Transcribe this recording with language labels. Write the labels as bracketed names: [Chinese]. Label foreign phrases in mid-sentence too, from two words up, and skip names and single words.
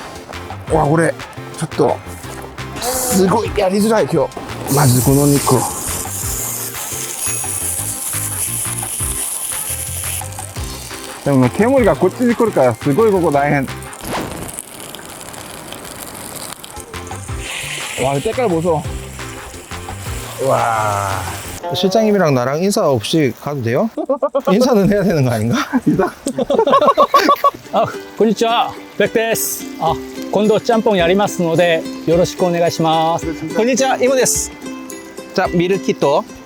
[Japanese] わ、これちょっとすごいやりづらい今日。まずこの肉を。でも煙がこっちに来るからすごいここ大変。 [Korean] 와, 색깔 보소. [Japanese] 와. [Korean] 실장님이랑 나랑 인사 없이 가도 돼요? 인사는 해야 되는 거 아닌가? 아, [Japanese] こんにちは。ベックです。あ、今度ちゃんぽんやりますので、よろしくお願いします。こんにちは、イモです。 [Korean] 자, 미르키토.